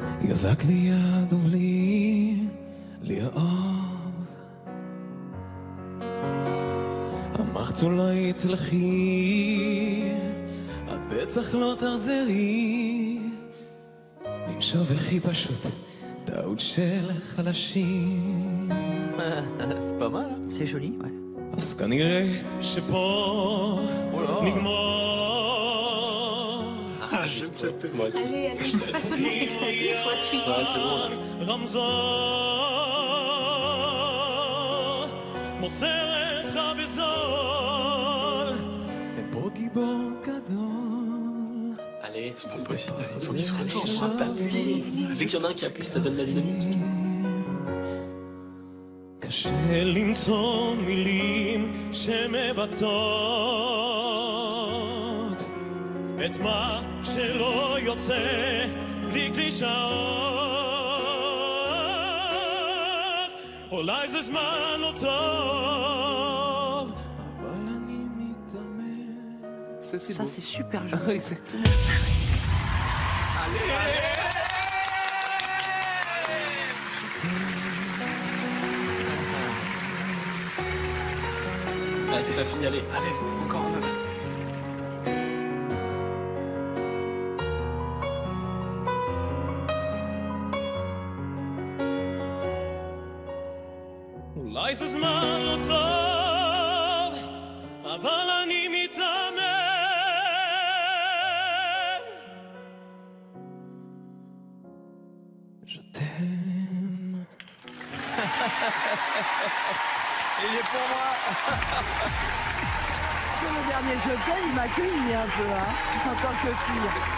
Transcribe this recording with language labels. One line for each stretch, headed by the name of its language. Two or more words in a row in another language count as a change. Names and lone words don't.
Hebrew: יזק לי יד ובלי לרעוב אמרת אולי תלכי את בטח לא תחזרי לנשוב הכי פשוט טעות של חלשים
French: C'est pas mal. C'est joli, ouais.
Hebrew: אז כנראה שפה נגמור
French: J'aime cette tête, moi aussi. Allez, allez, pas seulement s'extasier, il faut appuyer. Ouais, c'est bon, là.
Hebrew: רמזור כמו סרט רע בזול אין פה גיבור גדול
French: Allez, c'est pas possible. Il faut qu'il se retourne, on va pas appuyer. Dès qu'il y en a un qui appuie, ça donne la dynamique.
Hebrew: קשה למצוא מילים שמבטאות את מה שלא יוצא בלי קלישאות אולי זה זמן לא טוב אבל אני מתאמן
French: Ça, c'est Ça, beau. c'est super joli. Exactement. Ah, c'est pas fini, allez, encore un autre.
Hebrew: אולי זה זמן לא טוב אבל אני מתאמן
French: Je t'aime Il est pour moi. Sur le dernier Je t'aime, il m'a cueilli un peu, hein, en tant que fille.